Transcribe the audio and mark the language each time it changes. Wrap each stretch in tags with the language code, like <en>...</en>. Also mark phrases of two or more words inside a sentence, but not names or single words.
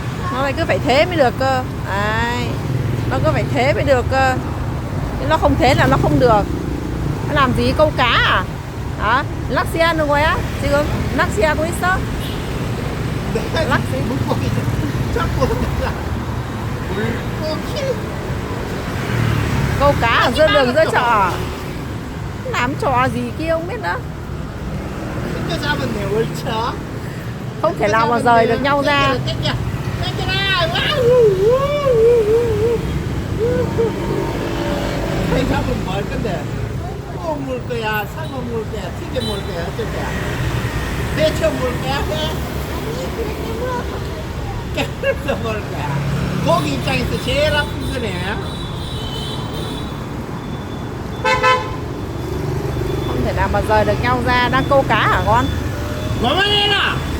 <vi>Nó lại cứ phải thế mới được cơ. Đấy. Nó cứ phải thế mới được cơ. Chứ nó không thế là nó không được. Nó làm gì câu cá à? Hả?</vi> <ko>낚시하는 거야? 지금 낚시하고 있어? 낚시? 물고기 잡고 내가 물고기</ko> <vi>Câu cá ở giữa đường giữa chợ. Làm trò gì kia không biết nữa.</vi> <ko>땡겨 잡았네 월차</ko> <vi>Không thể nào mà rời được nhau ra.</vi> <ko>땡겨라 회 잡으면 뭐 할 건데 구워 먹을 거야 삶아 먹을 거야 튀겨 먹을 거야 어쩔 거야 데쳐 먹을 거야 회? 깨물어서 먹을 거야 고기 입장에서 제일 아픈 거네</ko> <vi>Không thể nào mà rời được nhau ra. Đang câu cá hả con?</vi> <ko>뭐만해라</ko>